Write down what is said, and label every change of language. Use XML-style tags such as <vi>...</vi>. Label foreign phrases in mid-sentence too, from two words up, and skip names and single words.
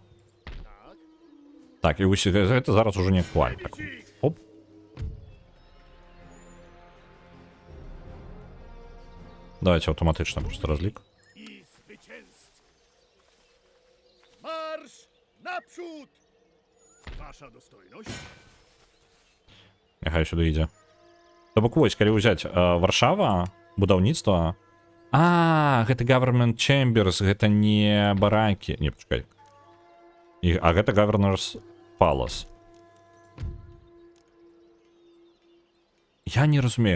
<be>Так, і вось гэта зараз ужо не актуальна. Так. Оп.</be> <uk>Давайте автоматично просто разлик.</uk> <pl>I zwycięzcy. Marsz naprzód! Wasza dostojność?</pl> <be>Няхай сюда ідзе. То бок вось, калі ўзяць Варшава, будаўніцтва. Гэта Government Chambers, гэта не баракі. Не, пачакай. А гэта Governor's Palace. Я не разумею.</be>